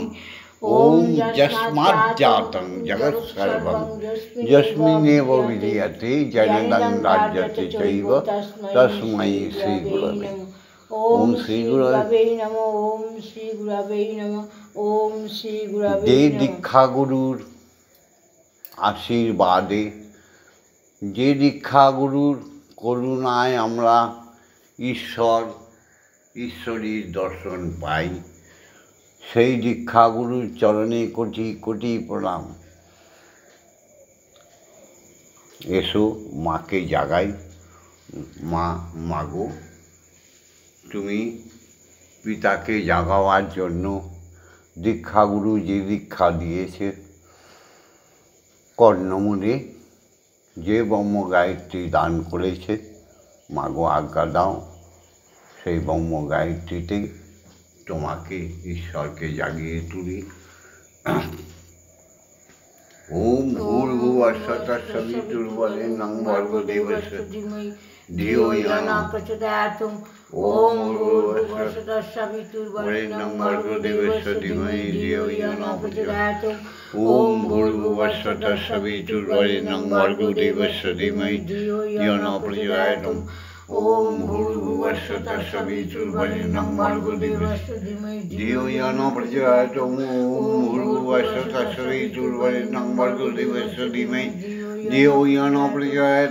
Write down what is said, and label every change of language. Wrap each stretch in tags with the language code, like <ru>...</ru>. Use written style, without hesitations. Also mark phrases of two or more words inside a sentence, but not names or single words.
<sa>ओम यस्माज्जातं जगत्सर्वं यस्मिन्नेव विधीयते जगतं राजते चैव तस्मै श्रीगुरवे। ओम श्रीगुरवे नमः। ओम श्रीगुरवे नमः। ओम श्रीगुरवे।</sa> <bn>যে দীক্ষাগুরুর আশীর্বাদে, যে দীক্ষাগুরুর করুণায় আমরা ঈশ্বরীর দর্শন পাই, সেই দীক্ষাগুরুর চরণে কোটি কোটি প্রণাম। এসো মাকে জাগাই। মাগো, তুমি পিতাকে জাগাবার জন্য দীক্ষাগুরু যে দীক্ষা দিয়েছে, কর্ণমূলে যে ব্রহ্ম গায়ত্রী দান করেছে, মাগো আজ্ঞা দাও সেই ব্রহ্ম গায়ত্রীতে তোমাকে ঈশ্বরকে জাগিয়ে তুলি।</bn> <sa>ওম ভূর্ভুবঃ স্বঃ সবিতুর্বরেণ্যং ভর্গো দেবস্য ধিয়ো ইয়ো নঃ প্রচোদয়াৎ। ওম ভূর্ভুবঃ স্বঃ সবিতুর্বরেণ্যং ভর্গো দেবস্য ধীমহি ধিয়ো ইয়ো নঃ প্রচোদয়াৎ। ওম ভূর্ভুবঃ স্বঃ সবিতুর্বরেণ্যং ভর্গো দেবস্য ধীমহি ধিয়ো নঃ প্রচোদয়াৎ। ओम भूर्भुवः स्वः सवितुर्वरेण्यं भर्गो देवस्य धीमहि धियो यो नः प्रचोदयात्। ओम भूर्भुवः स्वः सवितुर्वरेण्यं भर्गो देवस्य धीमहि धियो यो नः प्रचोदयात्।</sa>